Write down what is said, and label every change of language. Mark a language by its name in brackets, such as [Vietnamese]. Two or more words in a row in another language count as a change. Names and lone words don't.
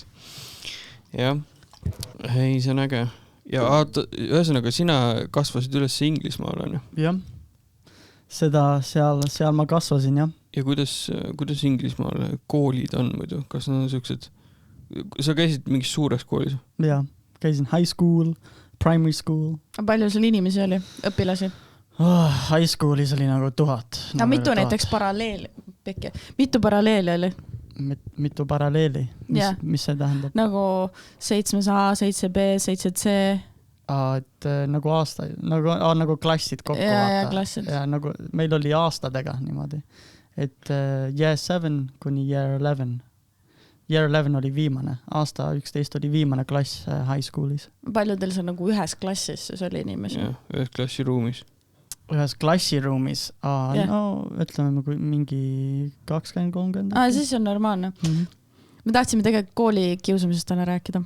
[Estonian] Jah, ei, see on äge. Ja ühesõnaga, sina kasvasid üles Inglismaal, on ju? Jah, seda seal ma kasvasin, jah. Ja kuidas Inglismaal koolid on muidu? Kas nad on siuksed... Sa käisid mingis suures koolis? Jah, käisin [English] high school, primary school. [Estonian] Palju sul inimesi oli, õpilasi? [English] High schoolis [Estonian] oli nagu 1000. Mitu näiteks mitu paralleeli oli? Mitu paralleeli? Mis see tähendab? Nagu 7A, 7B, 7C. Et nagu aasta, nagu klassid kokku vaata. Klassid. Ja nagu meil oli aastadega niimoodi. Et year 7 kuni year 11. Year 11 oli viimane. Aasta 11 oli viimane klass [English] high schoolis. [Estonian] Palju teil see nagu ühes klassis siis oli inimesi? Jah, ühes klassiruumis. Ühes klassiruumis? No, ütleme mingi 20-30. Siis on normaalne. Me tahtsime tegelikult kooli kiusamisest täna rääkida.